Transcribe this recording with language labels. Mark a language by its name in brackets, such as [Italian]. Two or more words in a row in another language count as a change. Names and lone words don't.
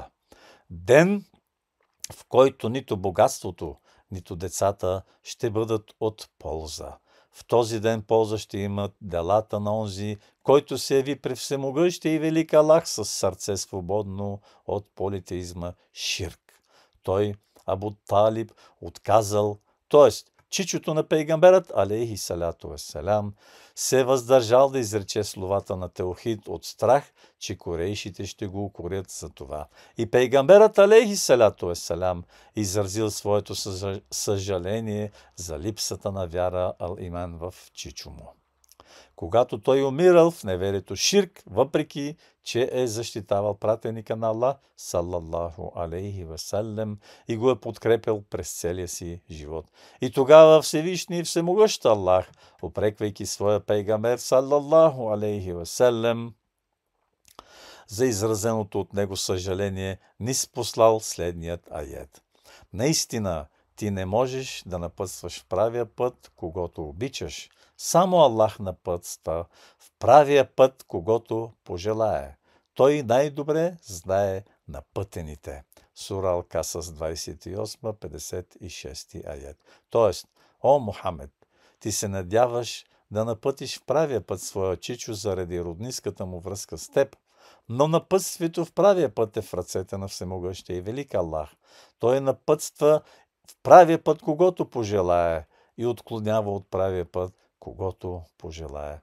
[Bulgarian] Ден, в който нито богатството, нито децата ще бъдат от полза. В този ден полза ще имат делата на онзи, който се яви при всемогъщия и велик Аллах с сърце свободно от политеизма ширк. Той, Абу Талиб, отказал, т.е. чичото на пейгамберът, [Arabic] عليه الصلاة والسلام, [Bulgarian] се въздържал да изрече словата на теохид от страх, че корейшите ще го укорят за това. И пейгамберът, [Arabic] عليه الصلاة والسلام, [Bulgarian] изразил своето съжаление за липсата на вяра ал-иман в чичо му. Когато той умирал в неверието ширк, въпреки че е защитавал пратеника на Аллах, [Arabic] صلى الله عليه وسلم, [Bulgarian] и го е подкрепил през целия си живот. И тогава Всевишний и всемогъщ Аллах, упреквайки своя пейгамбер, [Arabic] صلى الله عليه وسلم, [Bulgarian] за изразеното от него съжаление, ни спослал следният аят. Наистина, ти не можеш да напътстваш в правия път, когато обичаш. Само Аллах напътства в правия път, когато пожелае. Той най-добре знае напътените. Сура Ал-Касас 28-56 аят. Тоест, о Мухамед, ти се надяваш да напътиш в правия път своя чичо заради родниската му връзка с теб, но напътствието в правия път е в ръцете на всемогъщия и велик Аллах. Той напътства в правия път, когато пожелае, и отклонява от правия път, когато пожелае.